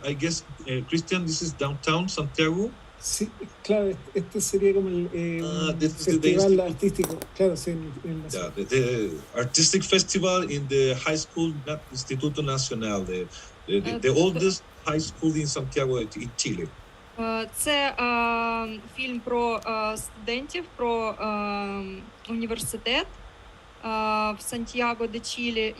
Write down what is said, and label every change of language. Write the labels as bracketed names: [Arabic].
[English] I guess, Christian, this is downtown Santiago. [Spanish] Sí, claro, este sería como el [English] this is the festival day- [Spanish] artístico, claro, sí, en la [English] Yeah, the artistic festival in the high school, Instituto Nacional, the oldest high school in Santiago in Chile. [Ukrainian] Це фільм про студентів, про університет в Сантьяго де Чилі.